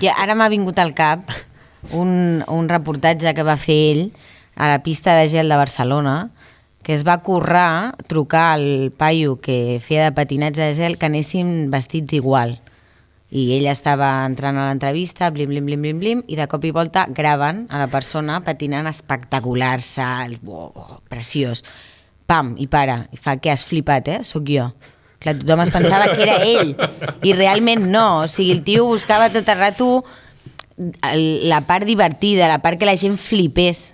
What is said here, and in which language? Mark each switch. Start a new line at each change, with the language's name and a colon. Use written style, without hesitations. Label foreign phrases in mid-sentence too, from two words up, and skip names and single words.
Catalan: I ara m'ha vingut al cap un reportatge que va fer ell a la pista de gel de Barcelona, que es va currar, trucar al paio que feia de patinatge de gel que anessin vestits igual. I ell estava entrant a l'entrevista, blim, blim, blim, blim, blim, i de cop i volta graven a la persona patinant espectacular, salt, preciós. Pam, i para. I fa, què, has flipat, Sóc jo. Clar, tothom es pensava que era ell. I realment no. O sigui, el tio buscava tot el rato la part divertida, la part que la gent flipés.